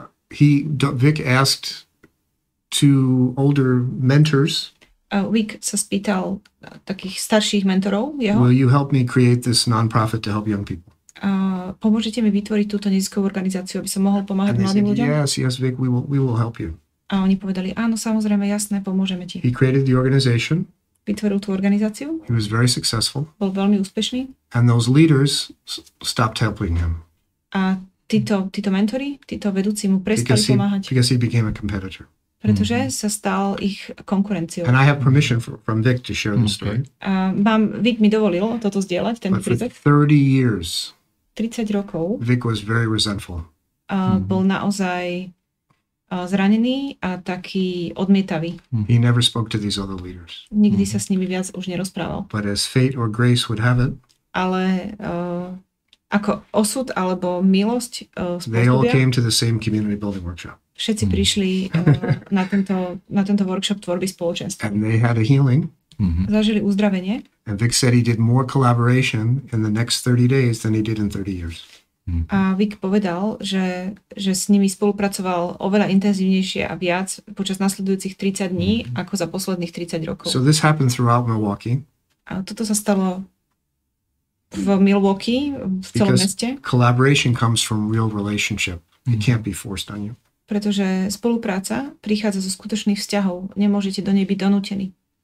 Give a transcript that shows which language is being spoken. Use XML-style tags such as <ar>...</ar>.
<en>Vic asked two older mentors.</en> <sk>Vic sa spýtal takých starších mentorov jeho.</sk> <en>Will you help me create this non-profit to help young people?</en> <sk>Pomôžete mi vytvoriť túto neziskovú organizáciu, aby som mohol pomáhať mladým ľuďom?</sk> <en>Yes, Vic, we will help you.</en> <sk>A oni povedali, áno, samozrejme, jasné, pomôžeme ti.</sk> <en>He created the organization.</en> <sk>Vytvoril tú organizáciu.</sk> <en>He was very successful.</en> <sk>Bol veľmi úspešný.</sk> <en>And those leaders stopped helping him.</en> <sk>A títo mentori, títo vedúci mu prestali pomáhať.</sk> <en>Because he became a competitor.</en> <sk>Pretože sa stal ich konkurenciou.</sk> <en>And I have permission from Vic to share the story.</en> <sk>Vic mi dovolil toto zdieľať, ten príbeh.</sk> <en>For 30 years,</en> <sk>30 rokov</sk> <en>Vic was very resentful.</en> <sk>Bol naozaj zranený a taký odmietavý.</sk> <en>He never spoke to these other leaders.</en> <sk>Nikdy sa s nimi viac už nerozprával.</sk> <en>But as fate or grace would have it,</en> <sk>ale ako osud alebo milosť</sk> <en>they all came to the same community building workshop.</en> <sk>Všetci prišli na tento workshop tvorby spoločenstva.</sk> <en>And they had a healing.</en> <sk>Zažili uzdravenie.</sk> <en>And Vic said he did more collaboration in the next 30 days than he did in 30 years.</en> <sk>A Vic povedal, že s nimi spolupracoval oveľa intenzívnejšie a viac počas nasledujúcich 30 dní ako za posledných 30 rokov.</sk> <en>So this happened throughout Milwaukee.</en> <sk>A toto sa stalo v Milwaukee, v celom meste.</sk> <en>Collaboration comes from real relationship. It can't be forced on you.</en> <sk>Pretože spolupráca prichádza zo skutočných vzťahov. Nemôžete do nej byť donútení.</sk>